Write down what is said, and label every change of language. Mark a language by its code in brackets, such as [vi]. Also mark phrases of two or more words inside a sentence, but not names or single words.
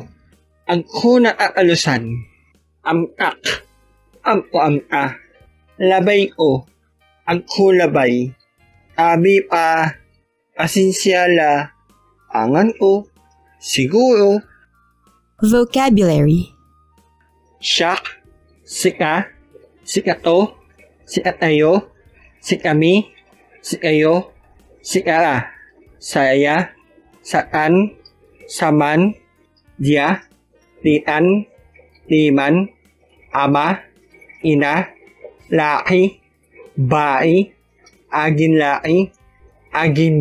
[pag] Ang ko nakatalusan. Amtak, ampo amta. Labay o. Ang ko labay. Tabi pa, pasinsyala. Angan o. Siguro. Vocabulary. Siyak, sika, sikato, sikatayo, sikami, sikayo, sikara, saya, saan, saman, dia, litan, liman, ama, ina, laki, bai, agin laki, agin